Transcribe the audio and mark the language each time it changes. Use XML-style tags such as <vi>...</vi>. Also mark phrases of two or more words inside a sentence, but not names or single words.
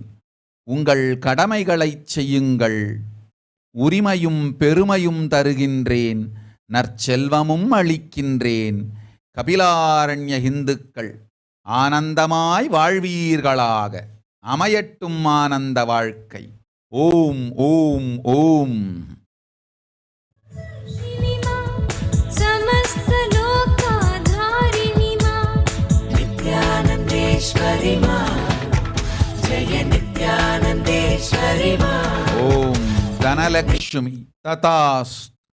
<ta>உங்கள் கடமைகளைச் செய்யுங்கள். உரிமையும் பெருமையும் தருகின்றேன். நற்செல்வமும் அளிக்கின்றேன். கபிலாரண்ய இந்துக்கள் ஆனந்தமாய் வாழ்வீர்களாக. அமையட்டும் ஆனந்த வாழ்க்கை. ஓம் ஓம் ஓம்.</ta> <hi>समस्त लोकाधारिणी मां नित्यानंदेश्वरी मां जय नित्यानंदेश्वरी मां.</hi> <sa>ओम धनलक्ष्मी तथास्तु.</sa>